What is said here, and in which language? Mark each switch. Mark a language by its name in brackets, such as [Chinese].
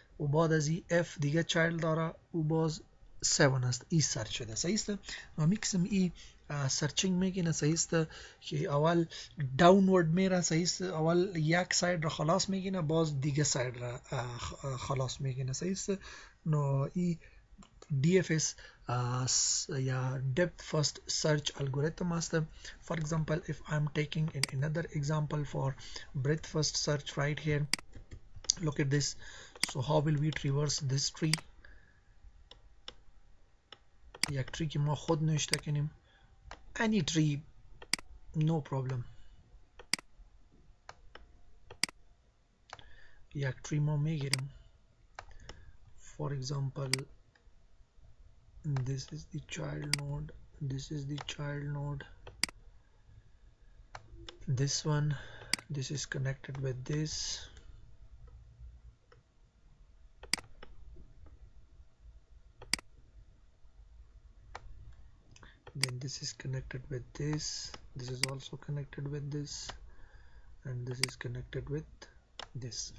[Persian] و بعد از ای اف دیگه چایلد داره، او باز 7 است، ای سرچ شده، صحیح است. و میکسم ای سرچینگ میکنه، صحیح است، که اول داونورد میره، صحیح است، اول یک ساید را خلاص میکنه، باز دیگه ساید را خلاص میکنه، صحیح است. نو ای DFS یا depth first search algorithm است. [English] For example, if I'm taking in another example for breadth first search right here, look at this. So how will we traverse this tree? [Persian] یک tree که ما خود نوشته کنیم، [English] any tree, no problem. [Persian] یک tree ما میگیریم. [English] For example, this is the child node, this is the child node, this one, this is connected with this, then this is connected with this, this is also connected with this, and this is connected with this.